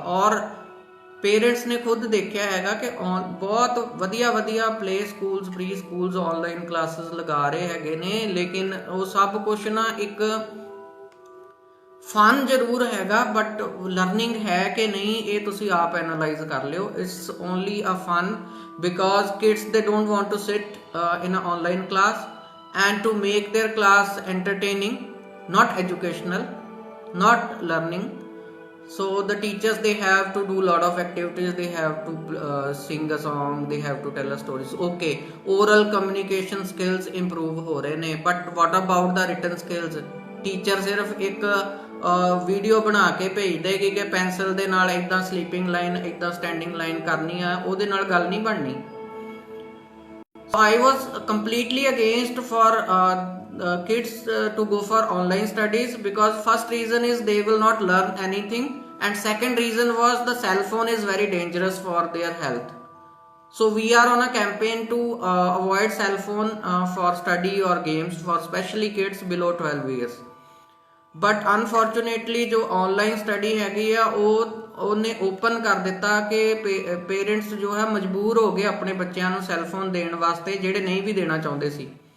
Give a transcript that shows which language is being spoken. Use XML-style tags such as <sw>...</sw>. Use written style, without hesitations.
<pa>ਔਰ ਪੇਰੈਂਟਸ ਨੇ ਖੁਦ ਦੇਖਿਆ ਹੈਗਾ ਕਿ ਬਹੁਤ ਵਧੀਆ ਵਧੀਆ play schools, pre schools online classes ਲਗਾ ਰਹੇ ਹੈਗੇ ਨੇ, ਲੇਕਿਨ ਉਹ ਸਭ ਕੁਛ ਨਾ ਇੱਕ ਫਨ ਜ਼ਰੂਰ ਹੈਗਾ ਬਟ ਲਰਨਿੰਗ ਹੈ ਕਿ ਨਹੀਂ ਇਹ ਤੁਸੀਂ ਆਪ ਐਨਾਲਾਈਜ਼ ਕਰ ਲਿਓ।</pa> <en>it's only a fun because kids they don't want to sit in an online class, and to make their class entertaining, not educational, not learning, so the teachers they have to do lot of activities, they have to sing a song, they have to tell us stories, okay, oral communication skills improve</en> <pa>ho rahe ne,</pa> <en>but what about the written skills?</en> <pa>teacher sirf ek video ਬਣਾ ਕੇ ਭੇਜ ਦੇਗੀ ਕਿ pencil ਦੇ ਨਾਲ ਇਦਾਂ sleeping line, ਇਦਾਂ standing line ਕਰਨੀ ਆ, ਉਹਦੇ ਨਾਲ ਗੱਲ ਨਹੀਂ ਬਣਨੀ।</pa> <en>I was completely against for kids to go for online studies because first reason is they will not learn anything, and second reason was the cell phone is very dangerous for their health. So we are on a campaign to avoid cell phone for study or games for especially kids below 12 years.</en> <pa>But unfortunately जो online study हैगी आ ਉਹਨੇ open ਕਰ ਦਿੱਤਾ ਕਿ parents ਜੋ ਹੈ ਮਜਬੂਰ ਹੋ ਗਏ ਆਪਣੇ ਬੱਚਿਆਂ ਨੂੰ ਸੈੱਲਫੋਨ ਦੇਣ ਵਾਸਤੇ ਜਿਹੜੇ ਨਹੀਂ ਵੀ ਦੇਣਾ ਚਾਹੁੰਦੇ ਸੀ।</pa>